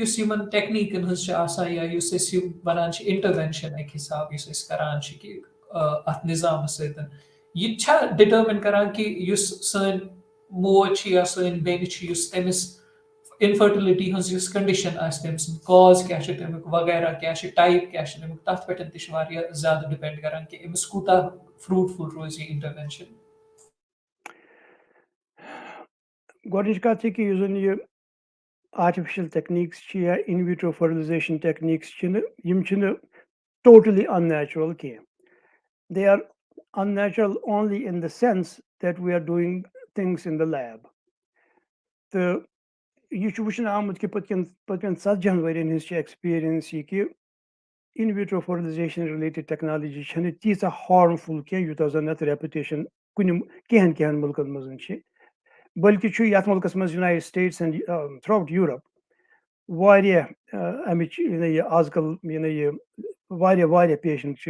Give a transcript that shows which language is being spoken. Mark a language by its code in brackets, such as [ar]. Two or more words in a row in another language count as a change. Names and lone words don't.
[ks] یُس یِمن ٹیکنیٖکن ہٕنٛز چھِ آسان یا یُس أسۍ یہِ وَنان چھِ اِنٹروینشن اَکہِ حِساب یُس أسۍ کران چھِ کہِ اَتھ نِظامَس سۭتۍ یہِ تہِ چھا ڈِٹرمِن کران کہِ یُس سٲنۍ موج چھِ یا سٲنۍ بیٚنہِ چھِ یُس تٔمِس اِنفٔرٹِلٹی ہٕنٛز یُس کَنڈِشن آسہِ تٔمۍ سُنٛد کاز کیاہ چھُ تَمیُک وغیرہ کیاہ چھُ ٹایپ کیاہ چھُ تَمیُک تَتھ پٮ۪ٹھ تہِ چھُ واریاہ زیادٕ ڈِپینڈ کران کہِ أمِس کوٗتاہ فروٗٹفُل روزِ یہِ اِنٹروینشن گۄڈٕنِچ کَتھ چھِ کہِ یُس زَن یہِ [en] artificial techniques [ks] چھِ یا [en] in vitro fertilization techniques [ks] چھِنہٕ یِم چھِنہٕ [en] totally unnatural [ks] کینٛہہ [en] they are unnatural only in the sense that we are doing things in the lab [ks] تہٕ یہِ چھُ وٕچھنہٕ آمُت کہِ پٔتمٮ۪ن 40 ؤرین ہٕنٛز چھِ ایٚکٕسپیٖرینس یہِ کہِ [en] in vitro fertilization related technology [ks] چھَنہٕ تیٖژاہ ہارمفُل کینٛہہ یوٗتاہ زَن اَتھ ریپُٹیشن کینٛہَن مُلکن منٛز چھِ بٔلکہِ چھُ یَتھ مُلکَس منٛز یوٗنایٹِڈ سٹیٹٕس [en] and throughout [ks] یوٗرپ واریاہ اَمِچ یہِ آز کل یہِ واریاہ پیشنٹ چھِ